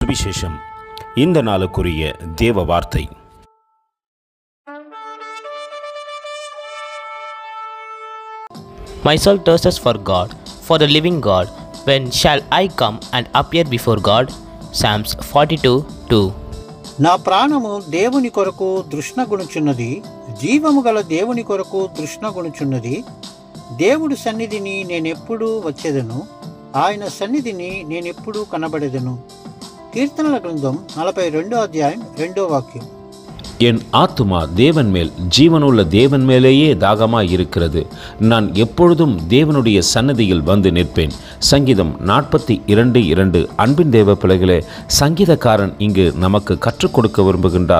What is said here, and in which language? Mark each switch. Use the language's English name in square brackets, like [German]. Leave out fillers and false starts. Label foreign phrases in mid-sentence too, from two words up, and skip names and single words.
[Tamil] சுவிசேஷம். இந்த நாளுக்குரிய தேவ வார்த்தை. [English] My soul thirsts for God, for the living God. When shall I come and appear before God? Psalms 42:2. [Telugu] నా ప్రాణము దేవుని కొరకు తృష్ణగొనుచున్నది, జీవము గల దేవుని కొరకు తృష్ణగొనుచున్నది. దేవుడి సన్నిధిని నేనెప్పుడు వచ్చేదను, ఆయన సన్నిధిని నేనెప్పుడు కనబడేదను. కీర్తనల గ్రంథం 42వ అధ్యాయం 2వ వాక్యం. [Tamil] என் ஆத்துமா தேவன் மேல், ஜீவனுள்ள தேவன் மேலேயே தாகமாய் இருக்கிறது. நான் எப்பொழுதும் தேவனுடைய சன்னதியில் வந்து நிற்பேன். சங்கீதம் 42:2. அன்பின் தேவ பிள்ளைகளே, சங்கீதக்காரன் இங்கு நமக்கு கற்றுக் கொடுக்க விரும்புகின்றார்.